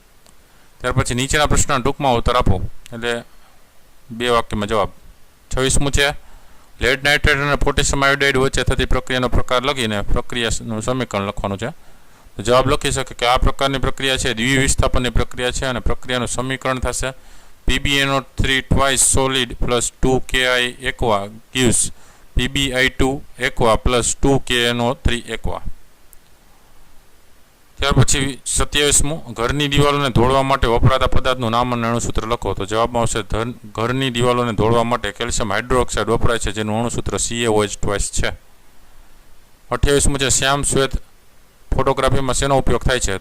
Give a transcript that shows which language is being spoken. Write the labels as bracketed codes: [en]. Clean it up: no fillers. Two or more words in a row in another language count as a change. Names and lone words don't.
[gu] ત્યાર પછી નીચેના પ્રશ્નના ટૂંકમાં ઉત્તર આપો. એટલે 2 વાક્યમાં જવાબ. 26મું છે લેડ નાઇટ્રેટ અને પોટેશિયમ આયોડાઇડ વચ્ચે થતી પ્રક્રિયાનો પ્રકાર લખીને પ્રક્રિયાનું સમીકરણ લખવાનું છે. તો જવાબ લખી શકે કે આ પ્રકારની પ્રક્રિયા છે દ્વિવિસ્થાપનની પ્રક્રિયા છે અને પ્રક્રિયાનું સમીકરણ થશે [en] PbNO3 twice solid plus 2Ki aqua gives PbI2 aqua plus 2KNO3 aqua. [gu] ત્યાર પછી 27મું ઘરની દિવાલોને ધોળવા માટે વપરાતા પદાર્થનું નામ અને અણુસૂત્ર લખો. તો જવાબમાં આવશે ઘરની દિવાલોને ધોળવા માટે કેલ્શિયમ હાઇડ્રોક્સાઇડ વપરાય છે જેનું અણુસૂત્ર [en] CaOH twice [gu] છે. 28મું છે શ્યામ શ્વેત ફોટોગ્રાફીમાં શેનો ઉપયોગ થાય છે?